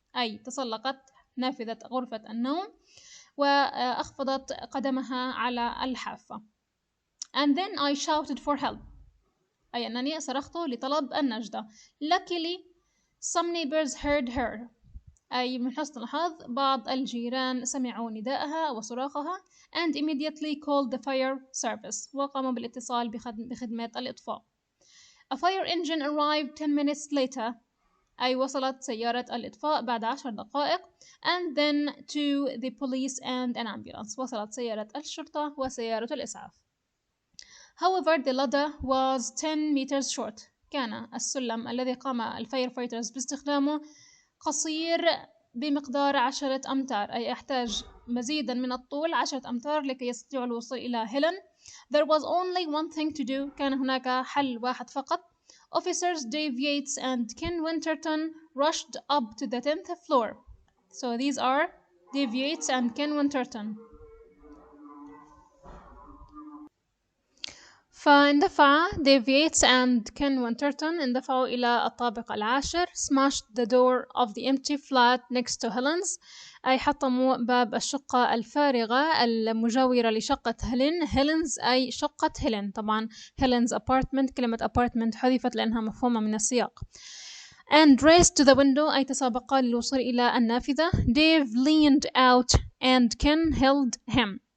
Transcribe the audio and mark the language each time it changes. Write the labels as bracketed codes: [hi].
[ar] أي تسلقت نافذة غرفة النوم وأخفضت قدمها على الحافة. [en] And then I shouted for help. [ar] أي أنني صرخت لطلب النجدة. [en] Luckily, some neighbors heard her. [ar] أي من حسن الحظ بعض الجيران سمعوا نداءها وصراخها [en] and immediately called the fire service [ar] وقاموا بالاتصال بخدمة الإطفاء. [en] A fire engine arrived 10 minutes later. [ar] أي وصلت سيارة الإطفاء بعد 10 دقائق [en] and then to the police and an ambulance. [ar] وصلت سيارة الشرطة وسيارة الإسعاف. [en] However, the ladder was 10 meters short. [ar] كان السلم الذي قام الفاير فايترز باستخدامه قصير بمقدار 10 أمتار. أي يحتاج مزيدا من الطول 10 أمتار لكي يستطيعوا الوصول إلى هيلين. [en] There was only one thing to do. [ar] كان هناك حل واحد فقط. [en] Officers Dave Yates and Ken Winterton rushed up to the 10th floor. So these are Dave Yates and Ken Winterton. [ar] فاندفع ديف ييتس and Ken Winterton اندفعوا إلى الطابق العاشر. [en] Smashed the door of the empty flat next to Helen's. [ar] أي حطموا باب الشقة الفارغة المجاورة لشقة هيلين. Helen's أي شقة هيلين. طبعا Helen's apartment كلمة apartment حذفت لأنها مفهومة من السياق. [en] And raced to the window [ar] أي تسابقا للوصول إلى النافذة. [en] Dave leaned out and Ken held him.